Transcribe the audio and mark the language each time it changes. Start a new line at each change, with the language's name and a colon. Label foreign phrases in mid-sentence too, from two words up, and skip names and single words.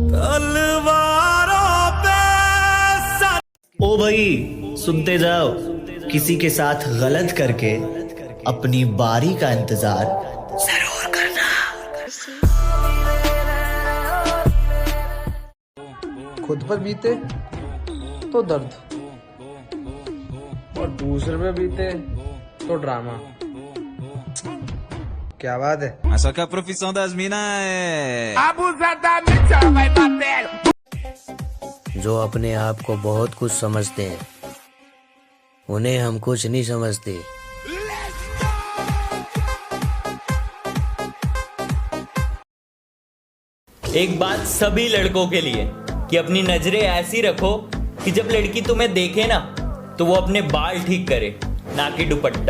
Hindi: ओ भाई सुनते जाओ, किसी के साथ गलत करके अपनी बारी का इंतजार जरूर करना। खुद पर बीते तो दर्द और दूसरे पे बीते तो ड्रामा। क्या बात है?
Portuguese: Essa que é a profissão das minas é
Hindi: जो अपने आप को बहुत कुछ समझते हैं, उन्हें हम कुछ नहीं समझते। एक बात सभी लड़कों के लिए कि अपनी नजरें ऐसी रखो कि जब लड़की तुम्हें देखे ना तो वो अपने बाल ठीक करे, ना कि दुपट्टा।